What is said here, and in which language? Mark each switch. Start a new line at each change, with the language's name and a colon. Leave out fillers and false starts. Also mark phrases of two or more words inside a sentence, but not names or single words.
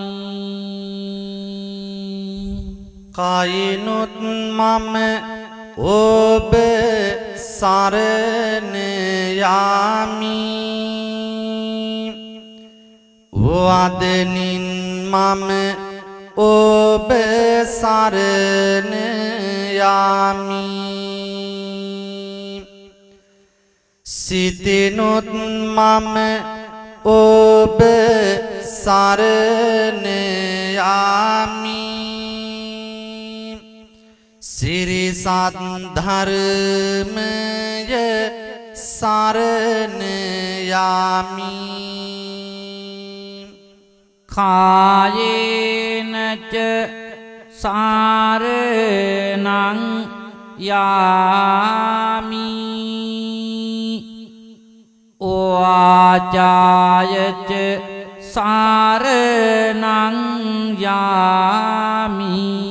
Sinhala: කයිනුත් මම ඔබ සරණ යාමි වදනින් මම ඔබ සරණ යාමි සිතිනුත් මම ඔබ සරණ යාමි සිරිසත් ධර්මය සරණ යාමි
Pali: කායේනච සාරණං යාමි වාචායච සාරණං යාමි